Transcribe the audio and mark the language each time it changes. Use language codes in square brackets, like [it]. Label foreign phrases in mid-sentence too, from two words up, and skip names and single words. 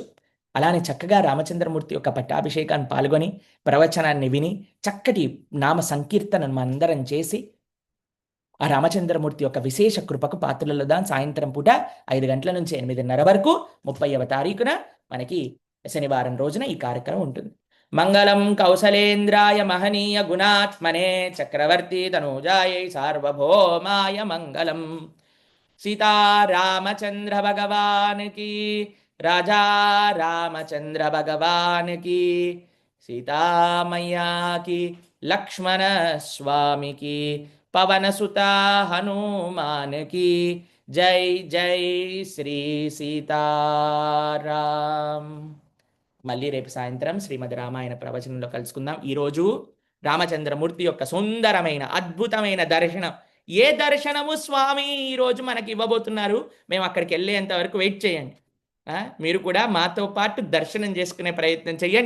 [te] అలానే చక్కగా రామచంద్రమూర్తి యొక్క పట్టాభిషేకాన్ని పాల్గొని ప్రవచనాన్ని విని చక్కటి నామ సంకీర్తనను మనందరం చేసి ఆ రామచంద్రమూర్తి యొక్క విశేష కృపకు పాత్రలదా. సాయంత్రం పూట 5 గంటల నుంచి 8:30 వరకు 30వ తారీఖున మనకి శనివారం రోజున ఈ కార్యక్రమం ఉంటుంది. [sa] మంగళం కౌసలేంద్రాయ మహనీయ గుణాత్మనే చక్రవర్తి తనూజాయై సార్వభౌమాయ మంగళం. [hi] सीतारामचंद्र भगवान की, राजा रामचंद्र भगवान की, सीता मैया की, लक्ष्मण स्वामी की, पवन सुता हनुमान की, जय जय श्री सीताराम. [te] మళ్ళీ రేపు సాయంత్రం శ్రీమద్ రామాయణ ప్రవచనంలో కలుసుకుందాం. ఈరోజు రామచంద్రమూర్తి యొక్క సుందరమైన అద్భుతమైన దర్శనం. ఏ దర్శనము స్వామి ఈరోజు మనకి ఇవ్వబోతున్నారు, మేము అక్కడికి వెళ్ళేంత వరకు వెయిట్ చేయండి. మీరు కూడా మాతో పాటు దర్శనం చేసుకునే ప్రయత్నం చేయండి.